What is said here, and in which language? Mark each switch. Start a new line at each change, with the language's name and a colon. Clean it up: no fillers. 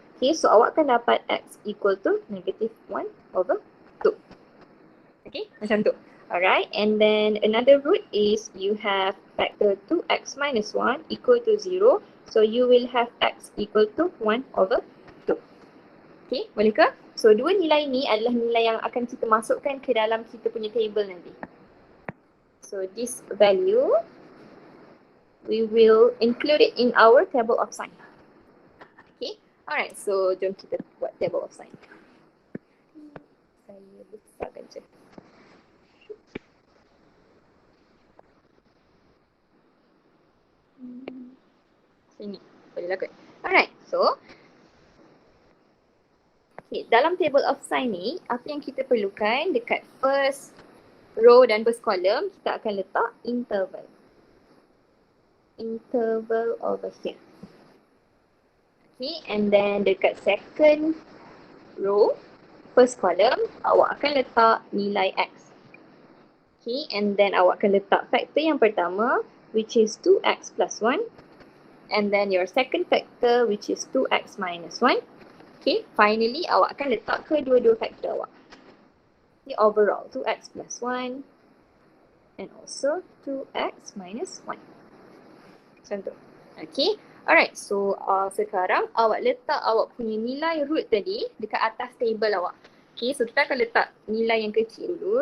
Malay: Okay, so awak akan dapat x
English: equal to
Malay: -1/2.
English: Okay,
Malay: macam tu.
English: Alright, and then another root is you have factor 2x minus 1 equal to 0. So you will have x equal to 1/2.
Malay: Okay, boleh ke? So dua nilai ni adalah nilai yang akan kita masukkan ke dalam kita punya table nanti.
English: So this value, we will include it in our table of sign.
Malay: Okay, alright, so jom kita buat table of sign. Saya besarkan je. Sini, boleh lah kot. Alright, so okay, dalam table of sign ni, apa yang kita perlukan dekat first row dan first column, kita akan letak interval.
English: Interval over here. Okay, and then
Malay: dekat
English: second row, first column,
Malay: awak akan letak nilai x.
English: Okay, and then
Malay: awak akan letak factor yang pertama,
English: which is 2x plus 1. And then your second factor, which is 2x minus 1.
Malay: Okay, finally awak akan letak kedua-dua factor awak.
English: Okay, overall 2x plus 1 and also 2x minus 1.
Malay: Macam tu. Okay, alright, so sekarang awak letak awak punya nilai root tadi dekat atas table awak. Okay, so kita akan letak nilai yang kecil dulu.